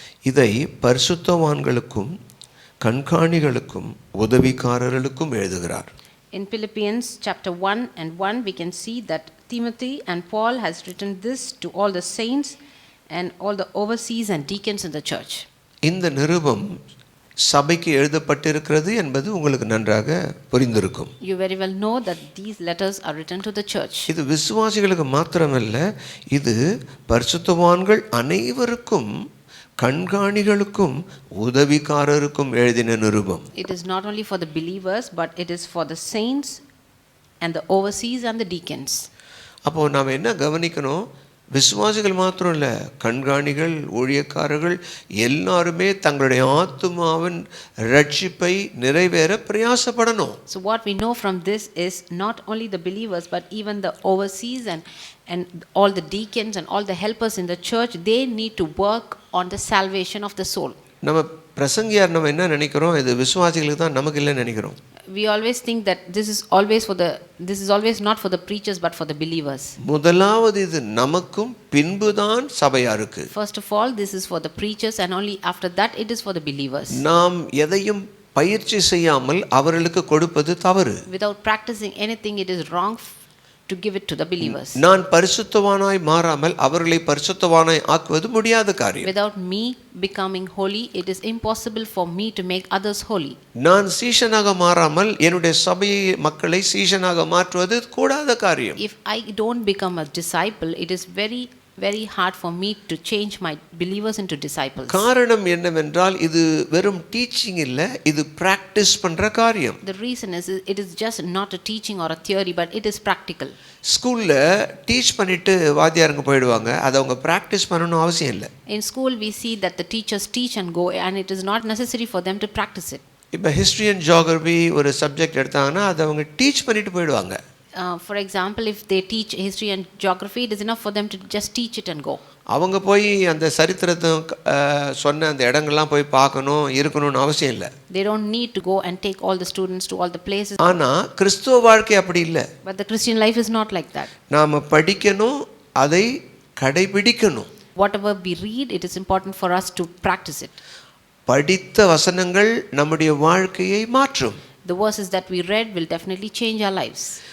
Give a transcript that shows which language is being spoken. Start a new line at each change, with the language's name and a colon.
Tamil: இதை பரிசுத்தவான்களுக்கும் கண்காணிகளுக்கும் உதவிக்காரர்களுக்கும் எழுதுகிறார்.
English: In Philippians chapter 1 and 1 we can see that Timothy and Paul has written this to all the saints and all the overseers and deacons in the church.
Tamil: இந்த நிருபம் சபைக்கு எழுதப்பட்டிருக்கிறது என்பது உங்களுக்கு நன்றாக புரிந்திருக்கும்.
English: You very well know that these letters are written to the church.
Tamil: இது விசுவாசிகளுக்கு மாத்திரமல்ல, இது பரிசுத்தவான்கள் அனைவருக்கும் கண்காணிகளுக்கும் உதவிக்காரருக்கும் எழுதின நிருபம்.
English: It is not only for the believers but it is for the saints and the overseers and the deacons.
Tamil: அப்போ நாம் என்ன கவனிக்கணும்? விசுவாசிகள் மாத்திரம் இல்லை, கண்காணிகள் ஊழியக்காரர்கள் எல்லாருமே தங்களுடைய ஆத்துமாவின் ரட்சிப்பை நிறைவேற பிரயாசப்படணும்.
English: So what we know from this is not only the believers but even the overseers and all the deacons and all the helpers in the church, they need to work on the salvation of the soul.
Tamil: நம்ம பிரசங்கியார் நம்ம என்ன நினைக்கிறோம்? இது விசுவாசிகளுக்கு தான், நமக்கு இல்லைன்னு நினைக்கிறோம்.
English: We always think that this is always not for the preachers but for the believers.
Tamil: முதலாவது இது நமக்கும், பின்புதான் சபையாருக்கு.
English: First of all, this is for the preachers and only after that it is for the believers.
Tamil: நாம் எதையும் பயிற்சி செய்யாமல் அவர்களுக்கு கொடுப்பது தவறு.
English: Without practicing anything, it is wrong to give it to the believers.
Tamil: நான் பரிசுத்தவானாய் மாறாமல் அவர்களை பரிசுத்தவானாய் ஆக்குவது முடியாத காரியம்.
English: Without me becoming holy, it is impossible for me to make others holy.
Tamil: நான் சீஷனாக மாறாமல் என்னுடைய சபையை மக்களை சீஷனாக மாற்றுவது கூடாத காரியம்.
English: If I don't become a disciple, it is very hard for me to change my believers into disciples.
Tamil: காரணம் என்னவென்றால் இது வெறும் டீச்சிங் இல்ல, இது பிராக்டிஸ் பண்ற காரியம்.
English: The reason is it is just not a teaching or a theory but it is practical.
Tamil: ஸ்கூல்ல teach பண்ணிட்டு வாத்தியாருங்க போயிடுவாங்க, அதை அவங்க பிராக்டிஸ் பண்ணணும் அவசியம் இல்லை.
English: In school we see that the teachers teach and go and it is not necessary for them to practice it.
Tamil: இப்போ
English: history and geography
Tamil: ஒரு சப்ஜெக்ட் எடுத்தாங்கன்னா அதை அவங்க டீச் பண்ணிட்டு போயிடுவாங்க.
English: For example, if they teach history and geography, it is enough for them to just teach it and go.
Tamil: அவங்க போய் அந்த சரித்திரத்தை சொன்ன அந்த இடங்கள்லாம் போய் பார்க்கணும் இருக்கணும்னு அவசியம் இல்லை.
English: They don't need to go and take all the students to all the places.
Tamil: ஆனா கிறிஸ்துவ வாழ்க்கை அப்படி இல்லை.
English: But the Christian life is not like that.
Tamil: நாம படிக்கணும், அதை கடைபிடிக்கணும்.
English: Whatever we read, it is important for us to practice it.
Tamil: படித்த வசனங்கள் நம்முடைய வாழ்க்கையை மாற்றும்.
English: The verses that we read will definitely change our lives.